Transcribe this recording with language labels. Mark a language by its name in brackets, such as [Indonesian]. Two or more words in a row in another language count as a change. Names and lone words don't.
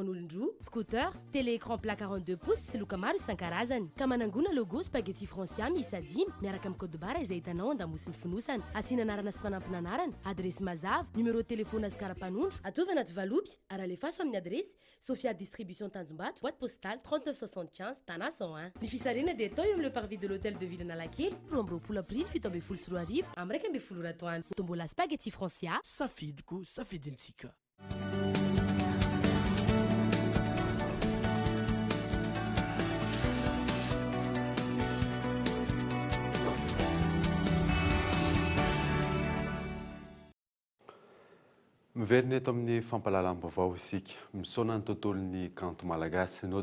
[Malagasy] an'olon-droa [French] scooter télé écran plat 42 pouces [Malagasy] sy loka maro isan-karazany ka manangona logo spaghetti Francia miisa 5 miaraka amin'ny [French] code barra [Malagasy] izay hitanao andamosiny fonosana asiana anarana sy fanampina anarana adresy mazava [French] numéro de téléphone [Malagasy] azy karapanondro atovy anaty valopy ary alefaso amin'ny adresy Sophia distribution Tanjombato [French] boîte postale [Malagasy] 3975 Tana 101 ny fisarena dia atao eo amin'ny [French] le parvis de l'hôtel de ville [Malagasy] Analakely roa amby roapolo aprily 17 sy 4 arivo amin'ny raika amby folo ratoany tombola spaghetti Francia safidiko safidintsika. Miverina eto amin'ny fampalalam-baovao isika misaona ny tontolon'ny kanto malagasy no